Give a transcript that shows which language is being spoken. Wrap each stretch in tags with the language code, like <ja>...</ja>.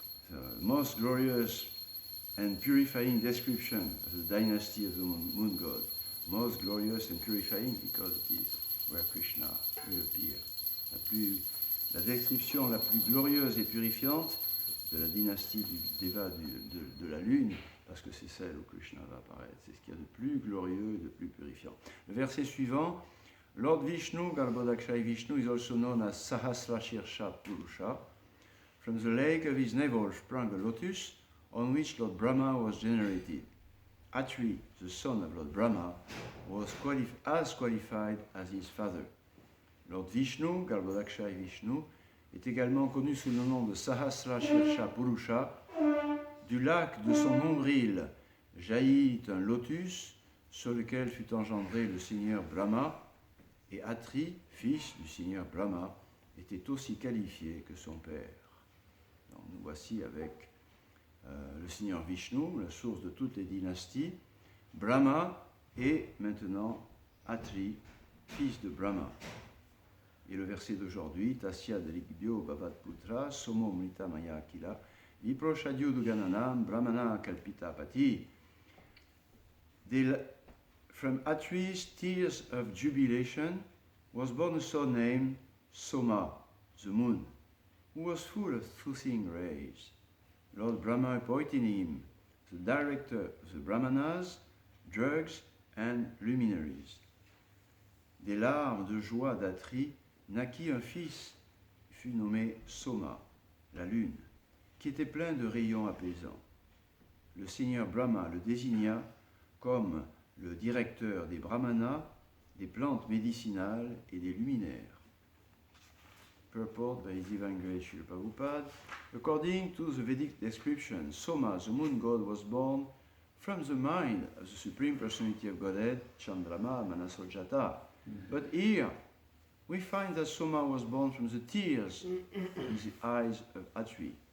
<en>The most glorious and purifying description of the dynasty of the moon god. Most glorious and purifying because it is where Krishna will appear.</en> <fr>La description la plus glorieuse et purifiante de la dynastie du Deva de la lune, parce que c'est celle où Krishna va apparaître. C'est ce qu'il y a de plus glorieux et de plus purifiant. Le verset suivant,</fr> <en>Lord Vishnu, Garbhodakshai Vishnu, is also known as Sahasrashirsha Purusha. From the lake of his navel sprang a lotus, on which Lord Brahma was generated. Atri, the son of Lord Brahma, was as qualified as his father.</en> <fr>Lord Vishnu, Garbhodakshai Vishnu, est également connu sous le nom de Sahasrashirsha Purusha. Du lac de son nombril jaillit un lotus sur lequel fut engendré le seigneur Brahma, et Atri, fils du seigneur Brahma, était aussi qualifié que son père. Donc, nous voici avec le seigneur Vishnu, la source de toutes les dynasties, Brahma et maintenant Atri, fils de Brahma. Et le verset d'aujourd'hui,</fr> <sa>Tasya Drigbyo Bhavat Putra, Somo Mrita Maya Akila, Viproshadyu Dugananam, Brahmana Kalpita Pati.</sa> <en>From Atri's tears of jubilation was born a son named Soma, the moon, who was full of soothing rays. Lord Brahma appointed him the director of the Brahmanas, drugs and luminaries.</en> <fr>Des larmes de joie d'Atri naquit un fils, fut nommé Soma, la lune, qui était plein de rayons apaisants. Le seigneur Brahma le désigna comme le directeur des brahmanas, des plantes médicinales et des luminaires.</fr> <en>Purport by His Divine Grace Srila Prabhupada. According to the Vedic description, Soma, the moon god, was born from the mind of the Supreme Personality of Godhead, Chandrama Manasojata. But here, we find that Soma was born from the tears in the eyes of Atri.</en>